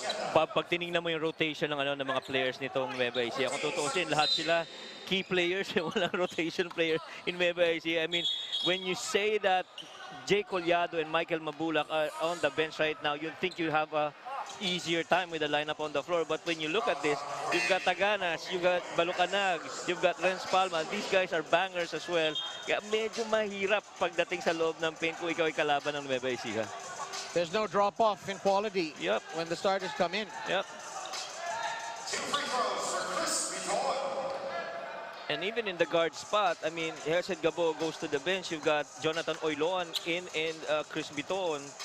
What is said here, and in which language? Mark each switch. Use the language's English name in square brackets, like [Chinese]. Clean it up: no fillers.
[Filipino] Pag tinignan mo yung rotation ng mga players nitong Nueva Ecija, [English] kung tutuusin, lahat sila key players, walang rotation player in Nueva Ecija. I mean, when you say that Jay Collado and Michael Mabulak are on the bench right now, you'd think you have a easier time with the lineup on the floor. But when you look at this, you've got Taganas, you've got Balucanag, you've got Renz Palma. These guys are bangers as well. [Filipino] Kaya medyo mahirap pagdating sa loob ng paint kung ikaw ay kalaban ng Nueva Ecija. [English] There's no drop-off in quality when the starters come in. Yep. And even in the guard spot, I mean, Hesed Gabo goes to the bench. You've got Jonathan Oiloan in and Chris Biton.